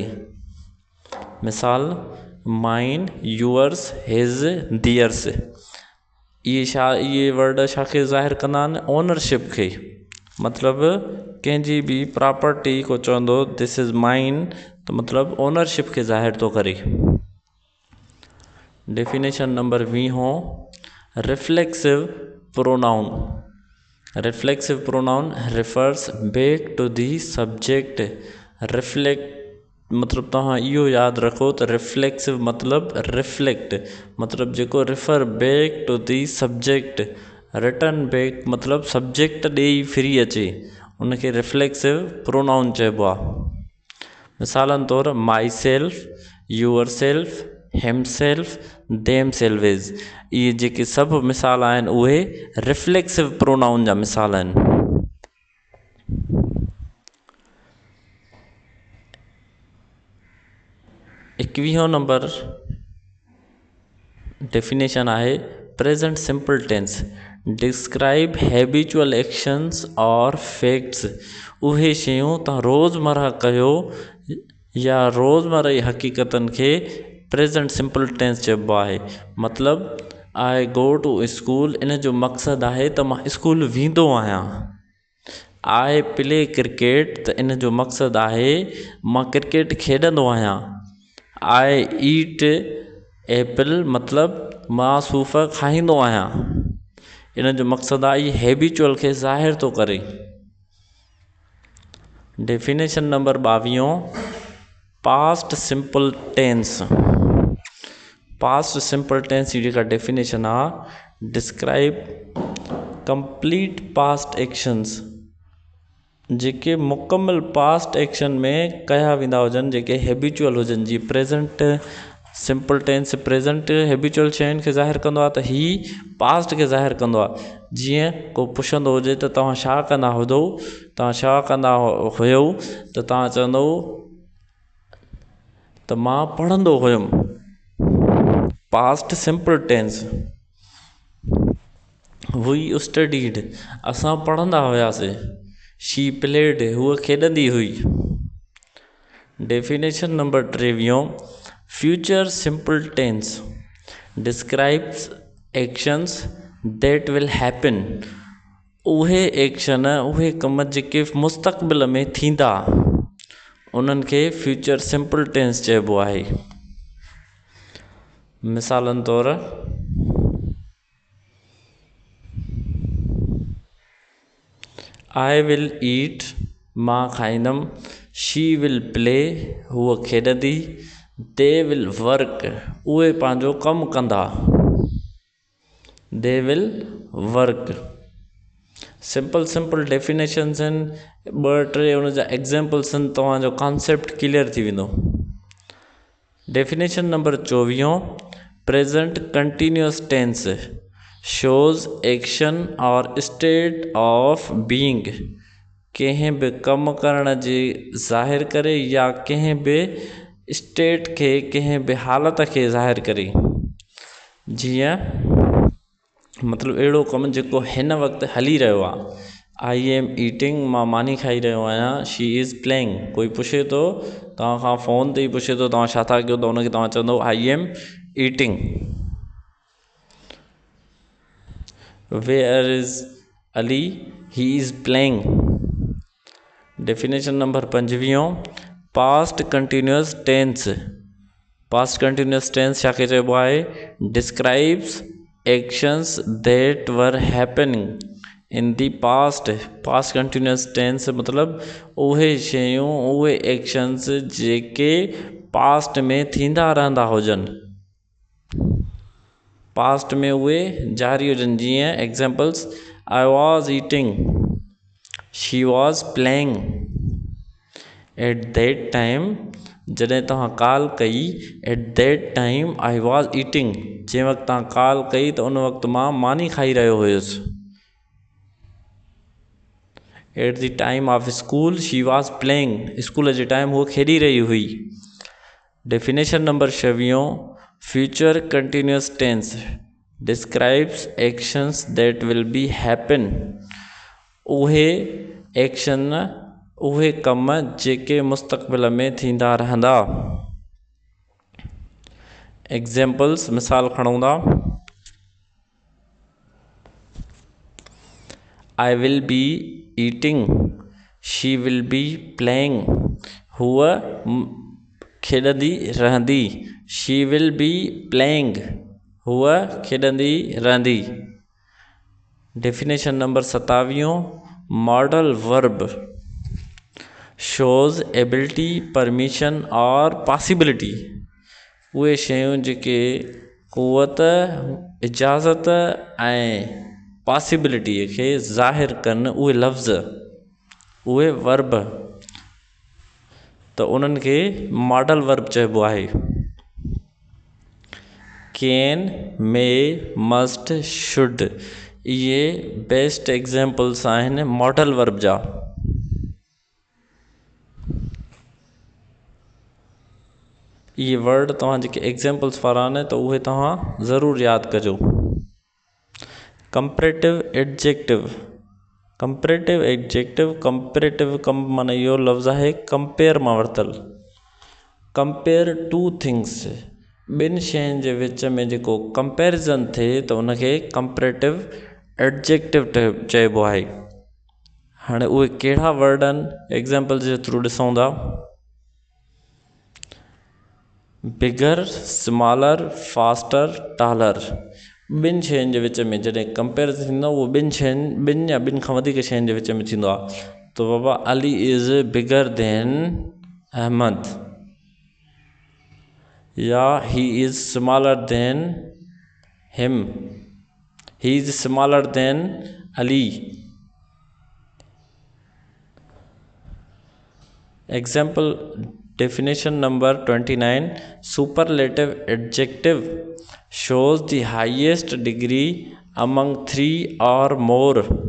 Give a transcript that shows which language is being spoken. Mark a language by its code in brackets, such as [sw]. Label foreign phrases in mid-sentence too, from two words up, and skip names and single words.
[sd] मिसाल [en] mine, yours, his, theirs, [sd] इहे वर्ड छा खे ज़ाहिर कंदा आहिनि, ओनरशिप खे। मतिलबु कंहिंजी बि प्रॉपर्टी को चवंदो [en] this is mine, [sd] त मतिलबु ओनरशिप खे ज़ाहिर थो करे। [en] definition number 20, reflexive pronoun. reflexive pronoun refers back to the subject. [sd] रिफ्लेक्ट मतिलबु तव्हां इहो यादि रखो त रिफ्लेक्सिव मतिलबु रिफ्लेक्ट, मतिलबु जेको [en] refer back to the subject, return back [sd] मतिलबु सब्जेक्ट ॾेई फिरी अचे उनखे [en] reflexive pronoun [sd] चइबो आहे। मिसालनि तौरु [en] my self, your self, him self, them selves, [sd] इहे जेके सभु मिसाल आहिनि उहे [en] reflexive pronoun [sd] जा मिसाल आहिनि। [en] 21 number definition आहे present simple tense describe habitual actions and facts। [sd] उहे शयूं तव्हां रोज़मर्रा कयो या रोज़मर्रा जी हक़ीक़तनि खे [en] present simple tense [sd] चइबो आहे। मतिलबु [en] I go to school, [sd] इन जो मक़सदु आहे त मां स्कूल वेंदो आहियां। [en] I play cricket, [sd] त इन जो मक़सदु आहे मां क्रिकेट खेॾंदो आहियां। [en] I eat apple, [sd] मतिलबु मां सूफ़ खाईंदो आहियां। इन जो मक़सदु आहे इहे हैबिचुअल खे ज़ाहिर थो करे। [en] definition number 22 past simple tense. past simple tense [sd] जी जेका डेफिनेशन आहे [en] describe complete past actions, [sd] जेके मुकमल [en] past action [sd] में कया वेंदा हुजनि, जेके हैबिचुअल हुजनि। जीअं [en] present simple tense present habitual [sd] शयुनि खे ज़ाहिर कंदो आहे, त ही पास्ट खे ज़ाहिर कंदो आहे। जीअं को पुछंदो हुजे त तव्हां छा कंदा हुजो, तव्हां छा कंदा हुयो, त तव्हां चवंदो त मां पढ़ंदो हुयुमि। [en] past simple tense we studied, [sd] असां पढ़ंदा हुआसीं। [en] she played, [sd] हूअ खेॾंदी हुई। [en] definition number 23 future simple tense describes actions that will happen. [sd] उहे एक्शन, उहे कम जेके मुस्तक़बिल में थींदा, उन्हनि खे [en] future simple tense [sd] चइबो आहे। मिसालनि तौरु [en] I will eat, [sd] मां खाईंदमि। [en] she will play, [sd] हूअ खेॾंदी। [en] they will work, [sd] उहे पंहिंजो कमु कंदा। [en] they will work. simple simple definitions [sd] आहिनि, 2-3 उन जा एग्ज़ाम्पल्स आहिनि, तव्हांजो [en] concept clear [sd] थी वेंदो। [en] definition number 24 present continuous tense shows action and state of being. [sd] कंहिं बि कमु करण जे ज़ाहिर करे या कंहिं बि स्टेट खे, कंहिं बि हालत खे ज़ाहिर करे। जीअं मतिलबु अहिड़ो कमु जेको हिन वक़्तु हली रहियो आहे। [en] I am eating, [sd] मां मानी खाई रहियो आहियां। [en] she is playing, [sd] कोई पुछे थो तव्हां खां फ़ोन ते ई पुछे थो तव्हां छा था कयो, त उनखे तव्हां चवंदो [en] I am eating. where is Ali, he is playing. definition number 25 past continuous tense. past continuous tense [sd] छा खे चइबो आहे [en] describes actions that were happening in the past. past continuous tense मतिलबु उहे शयूं, उहे एक्शंस जेके पास्ट में थींदा रहंदा हुजनि, पास्ट में उहे जारी हुजनि। जीअं examples I was eating, she was playing। at that time, [sd] जॾहिं तव्हां कॉल कई, [en] at that time I was eating, [sd] जंहिं वक़्तु तव्हां कॉल कई त उन वक़्तु मां मानी खाई रहियो हुयुसि। [en] at the time of school she was playing, [sd] स्कूल जे टाइम उहो खेॾी रही हुई। [en] definition number 26 future continuous tense describes actions that will be happen. [sd] उहे एक्शन, उहे कम जेके मुस्तक़बिल में थींदा रहंदा। एग्ज़ाम्पल्स मिसाल खणूं था। [en] I will be eating, she will be playing, [sd] हूअ खेॾंदी रहंदी। [en] she will be playing, [sd] हूअ खेॾंदी रहंदी। [en] definition number 27 modal verb shows ability, permission and possibility. [sd] उहे शयूं जेके क़ुवत, इजाज़त ऐं पॉसिबिलिटीअ खे ज़ाहिर कनि उहे लफ़्ज़ उहे वर्ब त उन्हनि खे [en] modal verb [sd] चइबो आहे। [en] can, may, must, should इहे best examples आहिनि modal verb जा। [sd] इहे वर्ड तव्हां जेके एग्ज़ाम्पल्स वारा आहिनि त उहे तव्हां ज़रूरु यादि कजो। [en] comparative adjective, comparative adjective, comparative [sd] माना इहो लफ़्ज़ आहे कंपेयर मां वरितल। [en] compare two things, [sd] ॿिनि शयुनि जे विच में जेको कंपैरिज़न थिए त उनखे [en] comparative adjective [sd] चइबो आहे। हाणे उहे कहिड़ा वर्ड आहिनि एग्ज़ाम्पल जे थ्रू ॾिसूं था। [en] bigger, smaller, faster, [sd] टालर, ॿिनि शयुनि जे विच में जॾहिं कंपेरिज़न थींदो आहे उहो ॿिनि या ॿिनि खां वधीक शयुनि जे विच में थींदो आहे। त बाबा [en] Ali is bigger than Ahmad, or he is smaller than him, he is smaller than Ali. एग्जाम्पल definition number 29, superlative adjective shows the highest degree among 3 or more।